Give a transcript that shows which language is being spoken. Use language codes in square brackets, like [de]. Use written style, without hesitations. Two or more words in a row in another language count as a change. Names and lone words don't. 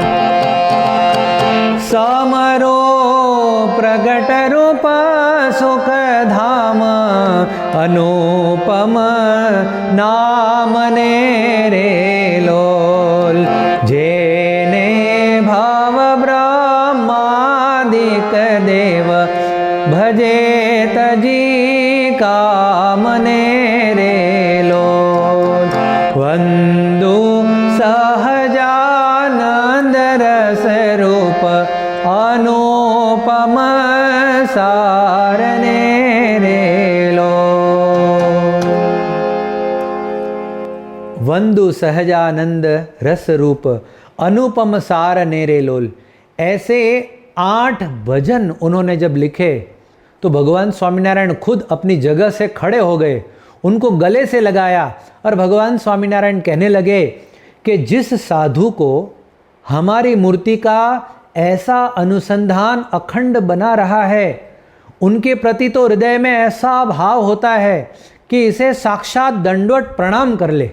[gu] સમરો પ્રગટ રૂપ સુખ ધામ અનુપમ નામ ને રે લોલ, જેને ભાવ બ્રહ્માદિક દેવ ભજે તજી કામને રે લોલ। વંદો સહજાનંદ રસ રૂપ અનુપમ સારને રે લોલ। વંદુ સહજાનંદ રસ રૂપ અનુપમ સાર નેરે લોલ। [hi] ऐसे 8 भजन उन्होंने जब लिखे तो भगवान स्वामीनारायण खुद अपनी जगह से खड़े हो गए, उनको गले से लगाया और भगवान स्वामीनारायण कहने लगे कि जिस साधु को हमारी मूर्ति का ऐसा अनुसंधान अखंड बना रहा है, उनके प्रति तो हृदय में ऐसा भाव होता है कि इसे साक्षात दंडवत प्रणाम कर ले।